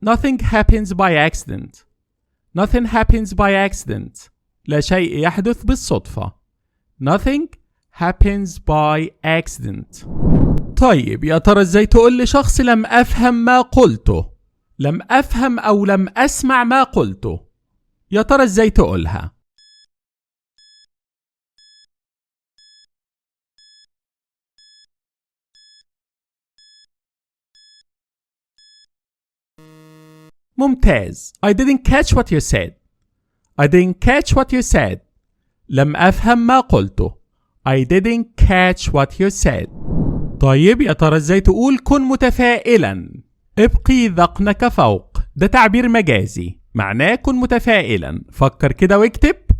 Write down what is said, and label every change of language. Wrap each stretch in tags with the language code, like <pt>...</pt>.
<en>Nothing happens by accident. Nothing happens by accident.</en> <ar>لا شيء يحدث بالصدفة.</ar> <en>Nothing happens by accident.</en> <ar>طيب يا ترى ازاي تقول لشخص لم أفهم ما قلته؟ لم أفهم أو لم أسمع ما قلته. يا ترى ازاي تقولها؟ ممتاز.</ar> <en>I didn't catch what you said. I didn't catch what you said.</en> <ar>لم أفهم ما قلته.</ar> <en>I didn't catch what you said.</en> <ar>طيب يا ترى ازاي تقول كن متفائلا؟ ابقي ذقنك فوق. ده تعبير مجازي معناه كن متفائلا. فكر كده واكتب.</ar>